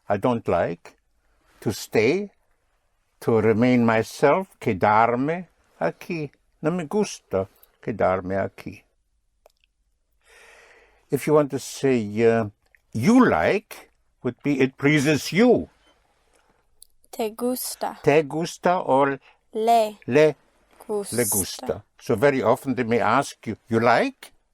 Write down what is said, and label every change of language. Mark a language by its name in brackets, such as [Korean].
[English] I don't like to stay, to remain myself, [Spanish] quedarme aquí. No me gusta quedarme aquí. [English] If you want to say you like, would be it pleases you. [Spanish] Te gusta. Te gusta or Le le gusta. gusta. [English] So very often they may ask you, you like?